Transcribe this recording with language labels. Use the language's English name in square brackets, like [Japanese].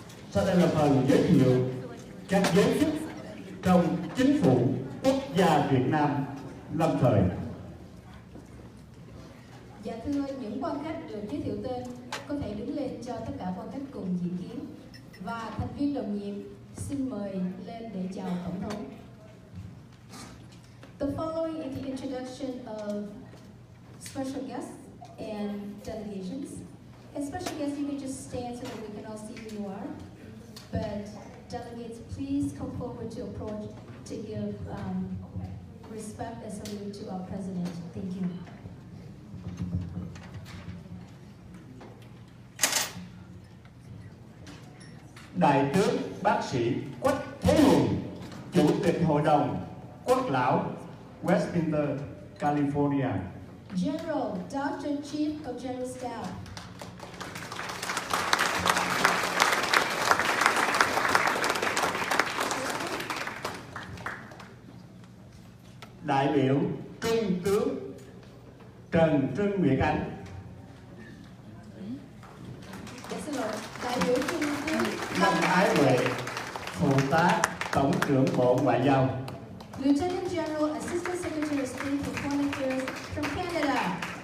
[Vietnamese] Sau đây là phần giới thiệu các giới chức trong chính phủ quốc gia Việt Nam lâm thời. Dạ thưa, những quan khách được giới thiệu tên có thể đứng lên cho tất cả quan khách cùng dự kiến. Và thành viên đồng nhiệm xin mời lên để chào Tổng thống. [English] The following is the introduction of special guests and delegations. As special guests, you can just stand so that we can all see who you are. But delegates, please come forward to approach to give respect and salute to our president. Thank you. [Vietnamese] Đại tướng bác sĩ Quách Thế Hùng, Chủ tịch Hội đồng Quốc lão Westminster, California. [English] General, Dr. Chief of General Staff. [Vietnamese] Đại biểu Trung tướng Trần Trưng Nguyệt Anh. Xin lỗi, đại biểu Trung tướng Lâm Ái Huệ, Phụ tá Tổng trưởng Bộ Ngoại giao. [English] Lieutenant General, Assistant Secretary of State for Foreign Affairs from Canada.